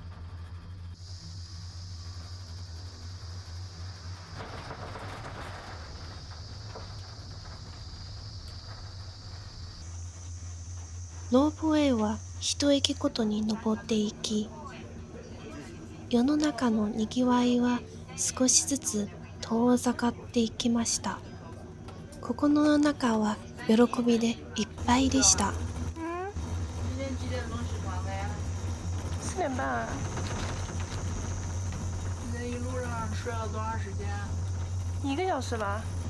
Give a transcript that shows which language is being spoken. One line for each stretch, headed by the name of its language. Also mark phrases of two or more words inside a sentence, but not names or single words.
Japanese: ロープウェイは一駅ごとに登っていき、世の中のにぎわいは少しずつ遠ざかっていきました。心の中は喜びでいっぱいでした。
Chinese: 今天几点钟起床的呀？ 4点半。你这一路上睡了多长时间？ 1个小时吧。